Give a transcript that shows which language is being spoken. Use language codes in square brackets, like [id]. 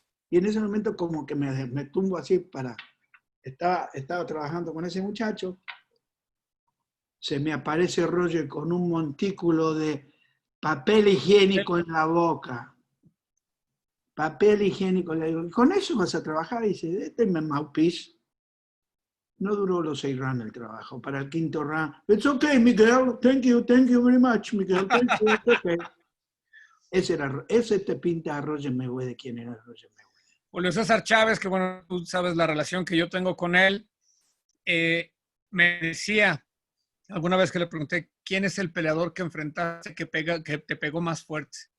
[es] Y en ese momento como que me tumbo así estaba trabajando con ese muchacho, se me aparece Roger con un montículo de papel higiénico en la boca. Papel higiénico, le digo, ¿con eso vas a trabajar? Y dice, este es mi mouthpiece. No duró los 6 rounds el trabajo. Para el 5º round, [en] it's okay, Miguel, thank you very much, Miguel, thank you, it's okay. [es] Ese te pinta a Roger Mayweather, ¿quién era Roger Mayweather? Julio César Chávez, que bueno, tú sabes la relación que yo tengo con él, me decía, alguna vez que le pregunté, ¿quién es el peleador que enfrentaste que te pegó más fuerte?